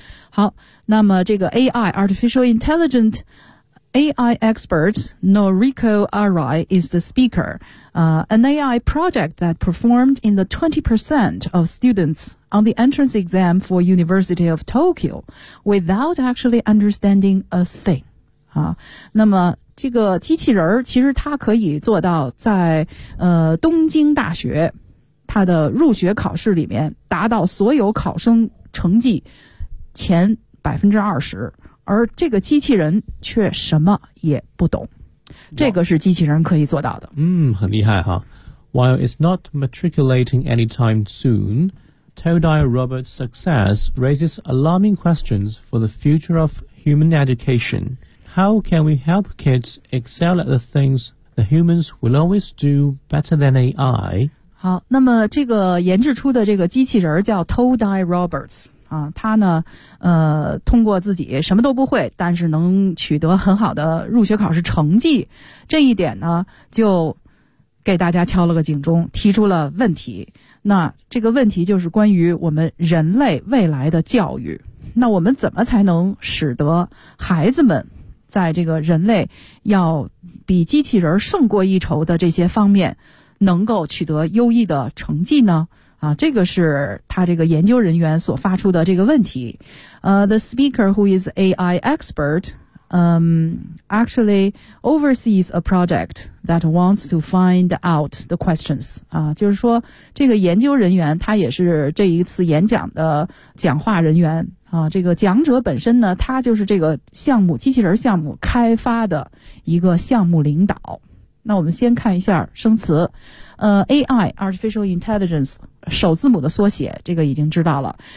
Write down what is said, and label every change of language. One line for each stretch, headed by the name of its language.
Chinese: 好，那么这个
English: AI Artificial IntelligenceAI expert Noriko Arai is the speaker, an AI project that performed in the 20% of students on the entrance exam for University of Tokyo without actually understanding a thing.
Chinese: 那么这个机器人其实它可以做到在东京大学它的入学考试里面达到所有考生成绩前 20%。而这个机器人却什么也不懂，这个是机器人可以做到的。嗯，很厉害哈。
English: While it's not matriculating anytime soon, Todai Robert's success raises alarming questions for the future of human education. How can we help kids excel at the things the humans will always do better than AI?
Chinese: 好，那么这个研制出的这个机器人叫 Todai Robert's。啊，他呢，通过自己什么都不会，但是能取得很好的入学考试成绩，这一点呢，就给大家敲了个警钟，提出了问题。那这个问题就是关于我们人类未来的教育。那我们怎么才能使得孩子们在这个人类要比机器人胜过一筹的这些方面，能够取得优异的成绩呢？啊，这个是他这个研究人员所发出的这个问题。
English: The speaker who is AI expert, actually oversees a project that wants to find out the questions.
Chinese: 啊，就是说这个研究人员他也是这一次演讲的讲话人员。啊，这个讲者本身呢，他就是这个项目，机器人项目开发的一个项目领导。那我们先看一下生词。AI, Artificial Intelligence,首字母的缩写，这个已经知道了。